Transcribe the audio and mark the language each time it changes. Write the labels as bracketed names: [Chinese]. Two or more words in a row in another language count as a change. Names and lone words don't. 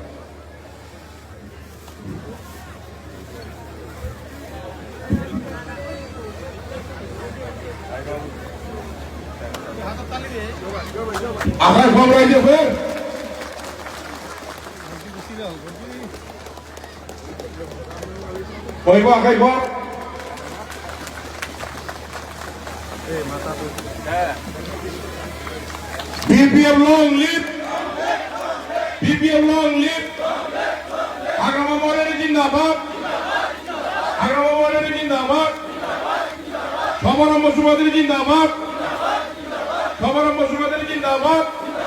[Assamese] আশাৰ ফল ৰাইজে ফেৰ কইব আকাইব [English] BPM long live, BPM long live, Hagrama Maulanji জিন্দাবাদ, Hagrama Maulanji জিন্দাবাদ, Samaram Basumadari জিন্দাবাদ, Samaram Basumadari জিন্দাবাদ।